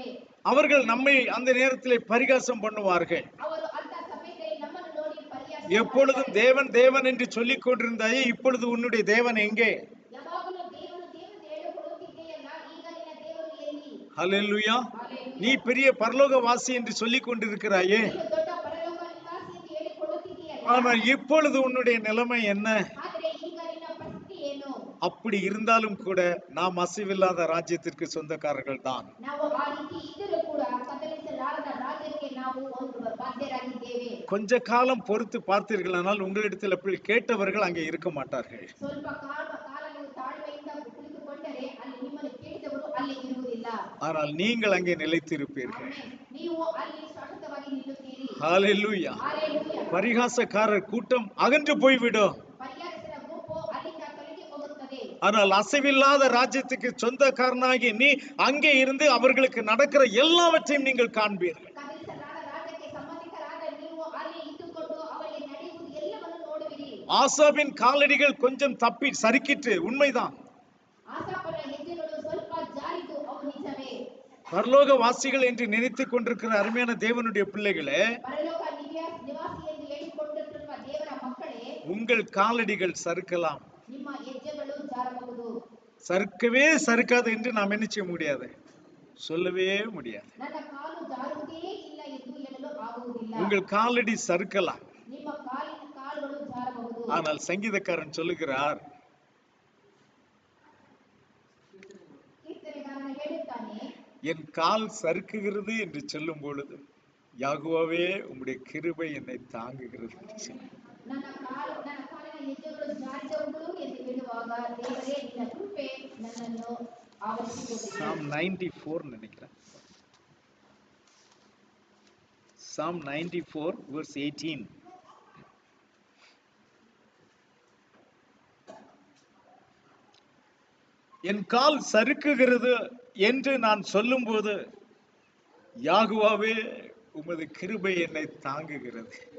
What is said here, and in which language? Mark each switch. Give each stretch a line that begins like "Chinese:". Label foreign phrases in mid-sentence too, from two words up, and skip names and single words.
Tamil: அவர்கள் நம்மை அந்த நேரத்திலே பரிகாசம் பண்ணுவார்கள்.
Kannada: ಅವರು ಅಂತ ಸಮಯದಲ್ಲಿ ನಮ್ಮನ್ನು ನೋಡಿ ಪರಿಹಾಸ
Tamil: எப்பொழுதும் தேவன் தேவன் என்று சொல்லிக் கொண்டிருந்தாயே, இப்பொழுது உன்னுடைய தேவன் எங்கே?
Kannada: ಯಾವಾಗಲೂ ದೇವರು ದೇವರು ಹೇಳಿಕೊಳ್ಳುತ್ತಿದ್ದೆಯಲ್ಲ, ಈಗ ನಿನ್ನ ದೇವರು ಎಲ್ಲಿ?
Tamil: ஹல்லேலூயா.
Kannada: ಹಲ್ಲೆಲೂಯಾ.
Tamil: நீ பெரிய பரலோகவாசி என்று சொல்லிக் கொண்டிருக்கிறாயே,
Kannada: ನೀನು ದೊಡ್ಡ ಪರಲೋಕ ನಿವಾಸಿ ಎಂದು ಹೇಳಿಕೊಳ್ಳುತ್ತಿದ್ದೀಯಲ್ಲ,
Tamil: ஆனால் இப்பொழுது உன்னுடைய நிலைமை என்ன?
Kannada: ಆದರೆ ಈಗ ನಿನ್ನ ಪರಿಸ್ಥಿತಿ ಏನು?
Tamil: அப்படி இருந்தாலும் கூட நாம் அசைவில்லாத ராஜ்யத்திற்கு சொந்தக்காரர்கள் தான்.
Kannada: ನಾವು ಆ ರೀತಿ ಇದ್ದರೂ ಕೂಡ ಕದಲಿಸಲಾರದ ರಾಜ್ಯಕ್ಕೆ ನಾವು ಒಂದು ಬಾಧ್ಯರಾಗಿದ್ದೇವೆ.
Tamil: கொஞ்ச காலம் பொறுத்து பார்த்தீர்களானால் உங்களிடத்தில் அப்படி கேட்டவர்கள் அங்கே இருக்க மாட்டார்கள்.
Kannada: ಸ್ವಲ್ಪ ಕಾಲ ನೀವು ತಾಳ್ಮೆಯಿಂದ ಕುಳಿತುಕೊಂಡರೆ ಅಲ್ಲಿ ನಿಮ್ಮನ್ನು ಕೇಳಿದವರು ಅಲ್ಲಿ ಇರುವುದಿಲ್ಲ.
Tamil: ஆனால் நீங்கள் அங்கே நிலைத்திருப்பீர்கள்.
Kannada: ಆಮೆನ್. ನೀವು ಅಲ್ಲಿ ಶಾಶ್ವತವಾಗಿ ನಿಲ್ಲುತ್ತೀರಿ.
Tamil: ஹalleluya.
Kannada: ಹಲ್ಲೆಲೂಯಾ.
Tamil: பரிகாசக்காரர் கூட்டம் அகன்று போய்விடும்.
Kannada: ಪರಿಹಾಸದ ಗುಂಪು ಅಲ್ಲಿಂದ ತೊಲಗಿ ಹೋಗುತ್ತದೆ.
Tamil: ஆனால் அசைவில்லாத ராஜ்யத்துக்கு சொந்தக்காரனாகி நீ அங்கே இருந்து அவர்களுக்கு நடக்கிற எல்லாவற்றையும் நீங்கள் காண்பீர்கள்.
Kannada: ಕದಲಿಸಲಾದ ರಾಜ್ಯಕ್ಕೆ ಸಂಬಂಧಿಕರಾದ ನೀವು ಅಲ್ಲಿ ಇದ್ದುಕೊಂಡು ಅವರಿಗೆ ನಡೆಯುವುದು ಎಲ್ಲವನ್ನು ನೋಡುವಿರಿ.
Tamil: ஆசாபின் காலடிகள் கொஞ்சம் தப்பி சறுக்கிட்டு, உண்மைதான்.
Kannada: ಆಸಾಫನ ಹೆಜ್ಜೆಗಳು ಸ್ವಲ್ಪ ಜಾರಿತು, ಅವು ನಿಜವೇ.
Tamil: பரலோகவாசிகள் என்று நினைத்துக் கொண்டிருக்கிற அருமையான தேவனுடைய பிள்ளைகளே,
Kannada: ಪರಲೋಕ ನಿವಾಸಿ ಎಂದು ಹೇಳಿಕೊಂಡಿರುವ ದೇವರ ಮಕ್ಕಳೇ,
Tamil: உங்கள் காலடிகள் சறுக்கலாம்.
Kannada: ನಿಮ್ಮ ಹೆಜ್ಜೆಗಳು ಜಾರಬಹುದು.
Tamil: சறுக்கவே சறுக்காது என்று நாம் என்ன செய்ய முடியாது, சொல்லவே முடியாது.
Kannada: ನನ್ನ ಕಾಲು
Tamil: உங்கள் காலடி சறுக்கலாம்.
Kannada: ನಿಮ್ಮ ಕಾಲುಗಳು ಜಾರಬಹುದು.
Tamil: ஆனால் சங்கீதக்காரன் சொல்லுகிறார்,
Kannada: ಕೀರ್ತನೆಗಾರನು ಹೇಳುತ್ತಾನೆ,
Tamil: என் கால் சறுக்குகிறது என்று சொல்லும் பொழுது யாகுவாவே உம்முடைய கிருபை என்னை தாங்குகிறது என்று சொன்னார்.
Kannada: ನನ್ನ ಕಾಲಿನ ಹೆಜ್ಜೆಗಳು ಜಾರಿದವುಗಳು ಎಂದು ಹೇಳುವಾಗ ದೇವರೇ ನಿನ್ನ ಕೃಪೆ ನನ್ನನ್ನು ಆವರಿಸಿಕೊಂಡಿದೆ.
Tamil: Psalm 94 நினைக்கிறேன். Psalm 94 verse 18. என் கால் சறுக்குகிறது என்று நான் சொல்லும்போது யாகுவாவே உமது கிருபை என்னை தாங்குகிறது.